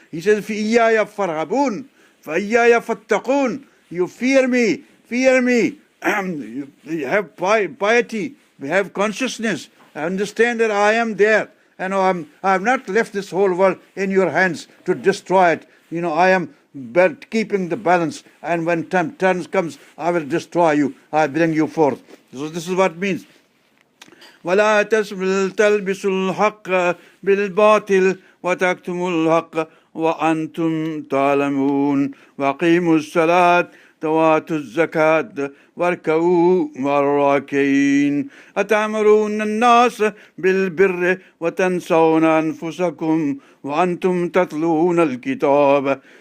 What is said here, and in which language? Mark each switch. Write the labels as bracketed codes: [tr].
[en] He says, [ar] فِإِيَّايَ فَارْهَبُونَ فَإِيَّايَ فَاتَّقُونَ. [en] You fear me, fear me. You have piety, have consciousness, understand that I am there. And I have not left this whole world in your hands to destroy it. I am keeping the balance, and when time comes, I will destroy you. I bring you forth. So this is what it means. [ar] ولا تلبسوا الحق بالباطل وتكتموا الحق وأنتم تعلمون وأقيموا الصلاة وآتوا الزكاة واركعوا مع الراكعين أتأمرون الناس بالبر وتنسون أنفسكم وأنتم تتلون الكتاب